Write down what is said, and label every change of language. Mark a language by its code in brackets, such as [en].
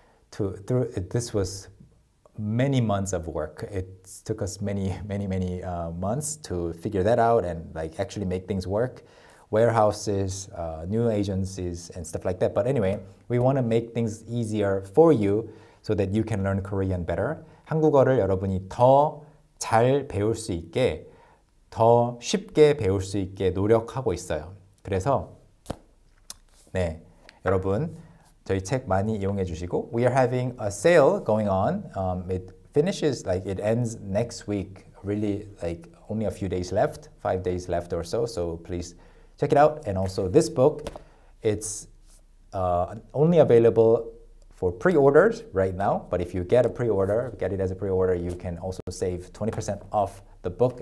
[en] This was many months of work. It took us many months to figure that out and actually make things work. Warehouses, new agencies, and stuff like that. But anyway, we want to make things easier for you so that you can learn Korean better. [ko] 한국어를 여러분이 더 잘 배울 수 있게, 더 쉽게 배울 수 있게 노력하고 있어요. 그래서 네, 여러분 저희 책 많이 이용해 주시고 [en] we are having a sale going on. It ends next week. Really, only a few days left, 5 days left or so. So please check it out. And also this book, it's only available for pre-orders right now. But if you get it as a pre-order, you can also save 20% off the book.